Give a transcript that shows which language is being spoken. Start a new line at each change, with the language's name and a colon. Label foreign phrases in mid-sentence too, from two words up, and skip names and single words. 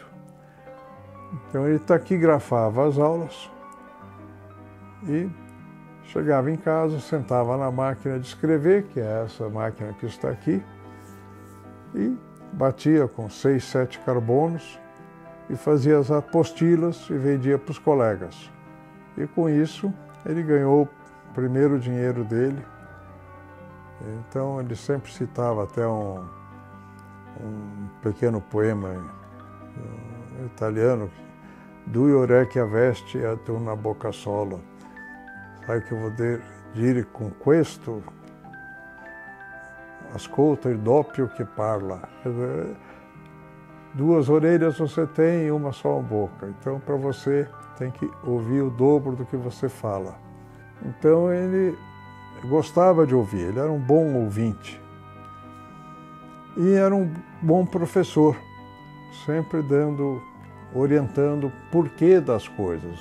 Portuguese: Então ele taquigrafava as aulas e chegava em casa, sentava na máquina de escrever, que é essa máquina que está aqui, e batia com 6, 7 carbonos e fazia as apostilas e vendia para os colegas. E com isso ele ganhou o primeiro dinheiro dele. Então ele sempre citava até um pequeno poema italiano:
Italian: Due orecchie avesti ad una bocca sola. Sai che vuol dire con questo? Ascolta il doppio che parla.
Portuguese: Duas orelhas você tem e uma só boca. Então, para você, tem que ouvir o dobro do que você fala. Então, ele gostava de ouvir, ele era um bom ouvinte. E era um bom professor, sempre orientando o porquê das coisas.